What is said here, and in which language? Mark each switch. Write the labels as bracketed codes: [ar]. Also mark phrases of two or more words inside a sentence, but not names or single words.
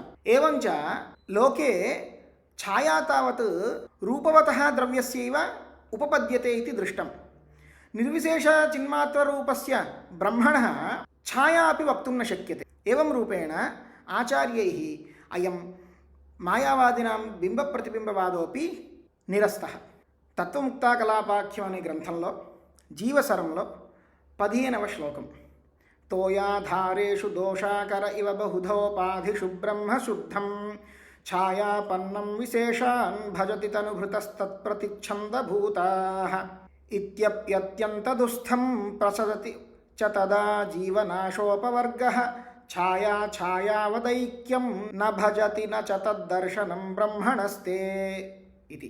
[sa] एवञ्च लोके छाया तावत् रूपवतः द्रव्यस्यैव उपपद्यते इति दृष्टम्। निर्विशेषचिन्मात्ररूपस्य ब्रह्मणः छाया अपि वक्तुं न शक्यते। एवं रूपेण आचार्यैः अयं मायावादिनां बिम्बप्रतिबिम्बवादोपि निरस्तः। [te] తత్వముక్తాకలాపాఖ్యం అనే గ్రంథంలో జీవసరంలో 15వ శ్లోకం. [sa] తోయాధారేషు దోషాకర ఇవ బహుధోపాధిషు బ్రహ్మ శుద్ధం ఛాయాపన్నం విశేషాన్ భజతి తనుభృతస్తత్ప్రతిచ్ఛందభూతాః ఇత్యప్యత్యంతదుస్థం ప్రసదతి చ తదా జీవనాశోపవర్గః ఛాయా ఛాయావదైక్యం న భజతి న చ తద్దర్శనం బ్రహ్మణస్తే ఇది.